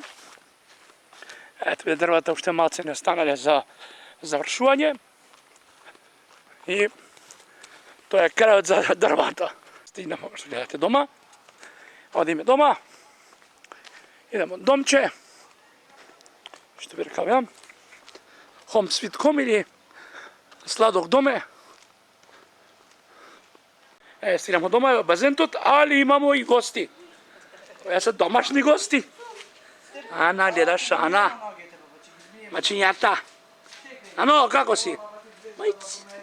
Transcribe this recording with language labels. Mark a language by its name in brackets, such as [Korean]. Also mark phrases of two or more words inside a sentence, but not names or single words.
[Macedonian] Ето дрвата уште малце не останале за завршување. И тоа е крајот за дрвата. Стигнемо што гледате дома. Одиме дома. [Serbian] Идемо домче. [Macedonian] Што би рекал ја? [English] Home sweet home [Macedonian] или сладок доме. Стигнемо дома, е базентот, али имамо и гости. Тоа се домашни гости. Ана, гледаш, Ана. Мачињата. Ано, како си? Мајци.